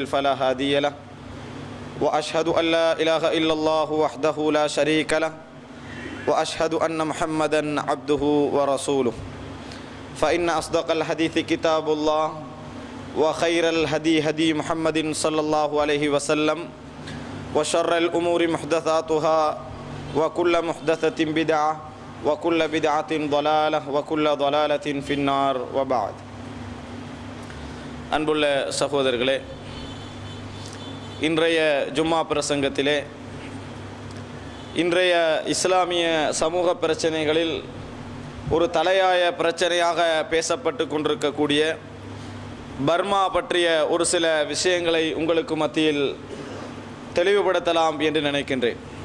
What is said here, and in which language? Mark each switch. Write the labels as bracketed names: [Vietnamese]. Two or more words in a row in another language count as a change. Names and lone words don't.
[Arabic] فلا هادي له وأشهد أن لا إله إلا الله وحده لا شريك له وأشهد أن محمدا عبده ورسوله فإن أصدق الحديث كتاب الله وخير الهدي هدي محمد صلى الله عليه وسلم وشر الأمور محدثاتها وكل محدثة بدعة وكل بدعة ضلالة وكل ضلالة في النار وبعد [Tamil] அன்புள்ள சகோதரர்களே, இன்றைய ஜும்மா பிரசங்கத்திலே இன்றைய இஸ்லாமிய சமூக பிரச்சனைகளில் ஒரு தலையாய பிரச்சனையாக பேசப்பட்டு கொண்டிருக்கக்கூடிய பர்மா பற்றிய ஒரு சில விஷயங்களை உங்களுக்கு மத்தியில் தெளிவுபடுத்தலாம் என்று நினைக்கின்றேன்.